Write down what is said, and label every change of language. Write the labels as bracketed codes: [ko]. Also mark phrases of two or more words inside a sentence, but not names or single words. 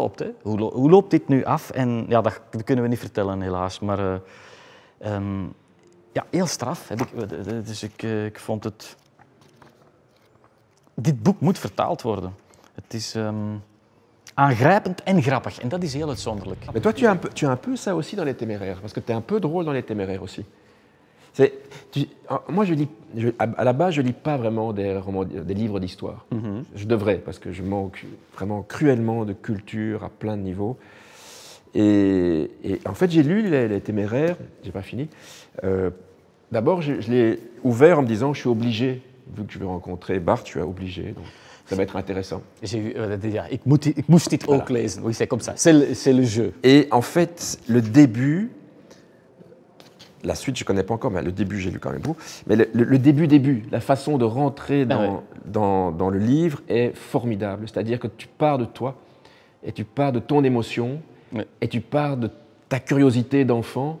[nl] Hè? Hoe loopt dit nu af? En ja, dat kunnen we niet vertellen, helaas. Maar heel straf. Dus ik vond het... Dit boek moet vertaald worden. Het is aangrijpend en grappig. En dat is heel uitzonderlijk. [fr] Mais toi, tu as un peu ça aussi dans Les Téméraires, parce que tu es un peu drôle dans Les Téméraires aussi. Moi, à la base, je lis pas vraiment des livres d'histoire. Mm-hmm. Je devrais, parce que je manque vraiment cruellement de culture à plein de niveaux. Et en fait, j'ai lu les Téméraires, j'ai pas fini. D'abord, je l'ai ouvert en me disant, je suis obligé, vu que je vais rencontrer Bart, je suis obligé. Donc ça va être intéressant. [nl] Ik moest dit ook lezen. [fr] Oui, c'est comme ça. C'est le jeu. Et en fait, le début... La suite, je ne connais pas encore, mais le début, j'ai lu quand même beaucoup. Mais le début, la façon de rentrer dans le livre est formidable. C'est-à-dire que tu pars de toi, et tu pars de ton émotion, et tu pars de ta curiosité d'enfant.